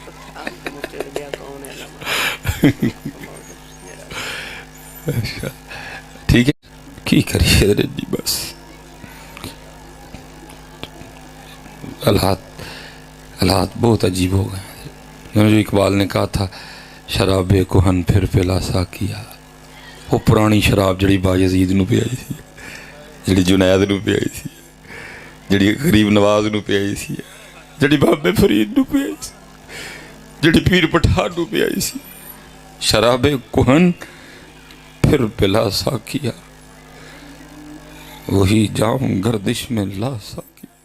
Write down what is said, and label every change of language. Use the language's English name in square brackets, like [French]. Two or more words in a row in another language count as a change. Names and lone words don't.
[Punjabi] ٹھیک ہے کی کریے حضرت جی، بس حالات بہت عجیب ہو گئے۔ [Urdu] جو اقبال نے کہا تھا شراب کہن پھر پلا سا کیا، [Punjabi] وہ پرانی شراب جڑی باجزید نو پیائی سی، جڑی جنید نو پیائی سی، جڑی غریب نواز نو پیائی سی، جڑی بابے فرید نو پیائی سی، جڑی پیر پٹھان نو پیائی سی، [Urdu] شراب کہن پھر پلا ساکیا، وہی جام گردش میں لا سا